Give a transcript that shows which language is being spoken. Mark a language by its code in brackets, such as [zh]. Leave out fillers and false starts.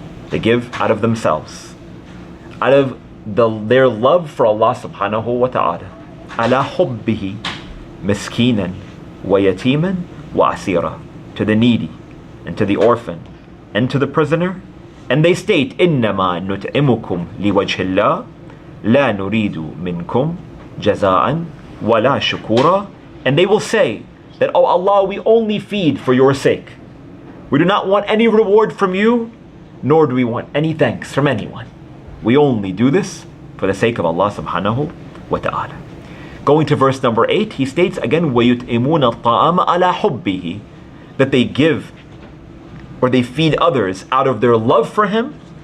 [en] They give out of themselves, out of their love for Allah subhanahu wa ta'ala. [ar] عَلَى حُبِّهِ مِسْكِينًا وَيَتِيمًا وَأَسِيرًا. [en] To the needy and to the orphan and to the prisoner. And they state, [ar] إِنَّمَا نُطْعِمُكُمْ لِوَجْهِ اللَّهِ لَا نُرِيدُ مِنْكُمْ جَزَاءً وَلَا شُكُورًا. [en] And they will say that, oh Allah, we only feed for your sake. We do not want any reward from you, nor do we want any thanks from anyone. We only do this for the sake of Allah subhanahu wa ta'ala. Going to verse number 8, he states again, [ar] وَيُطْعِمُونَ الطَّعَامَ عَلَى حُبِّهِ, [en] that they give or they feed others out of their love for him.